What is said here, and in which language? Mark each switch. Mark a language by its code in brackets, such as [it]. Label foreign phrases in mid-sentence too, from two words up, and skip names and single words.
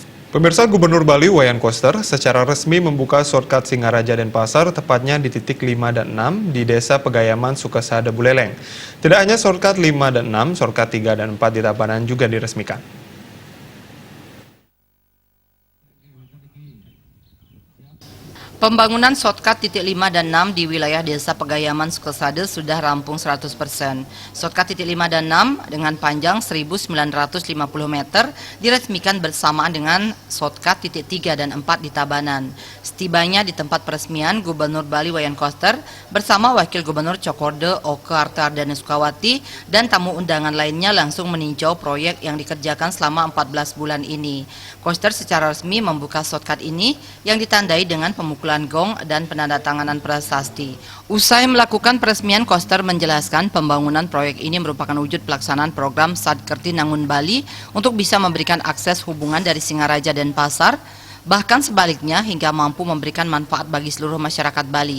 [id] Pemirsa, Gubernur Bali Wayan Koster secara resmi membuka shortcut Singaraja Denpasar tepatnya di titik 5 dan 6 di Desa Pegayaman Sukasada Buleleng. Tidak hanya shortcut 5 dan 6, shortcut 3 dan 4 di Tabanan juga diresmikan. Pembangunan shortcut titik 5 dan 6 di wilayah Desa Pegayaman Sukasada sudah rampung 100%. Shortcut titik 5 dan 6 dengan panjang 1.950 meter diresmikan bersamaan dengan shortcut titik 3 dan 4 di Tabanan. Setibanya di tempat peresmian, Gubernur Bali Wayan Koster bersama Wakil Gubernur Cokorda Oke Artardana Sukawati dan tamu undangan lainnya langsung meninjau proyek yang dikerjakan selama 14 bulan ini. Koster secara resmi membuka shortcut ini yang ditandai dengan pemukulan gong dan penandatanganan prasasti. Usai melakukan peresmian, Koster menjelaskan pembangunan proyek ini merupakan wujud pelaksanaan program Sadkerti Nangun Bali untuk bisa memberikan akses hubungan dari Singaraja dan Denpasar, bahkan sebaliknya hingga mampu memberikan manfaat bagi seluruh masyarakat Bali.